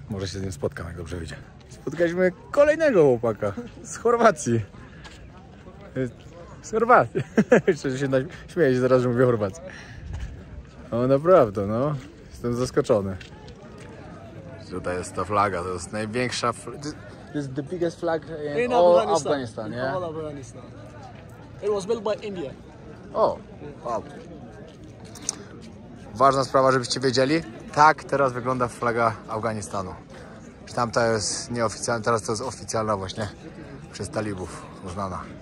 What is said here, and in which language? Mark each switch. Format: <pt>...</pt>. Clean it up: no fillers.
<pl>Może się z nim spotkam, jak dobrze wyjdzie. Spotkaliśmy kolejnego chłopaka z Chorwacji. Z Chorwacji. Jeszcze się śmieję się zaraz, że mówię Chorwacji. No naprawdę, no. Jestem zaskoczony. Tutaj jest ta flaga, to jest największa flaga.</pl> <en>This is the biggest flag in all Afghanistan, yeah? All Afghanistan. It was built by India.</en> <pl>O, wow. Ważna sprawa, żebyście wiedzieli. Tak teraz wygląda flaga Afganistanu. Tamta jest nieoficjalna, teraz to jest oficjalna właśnie przez talibów uznana.</pl>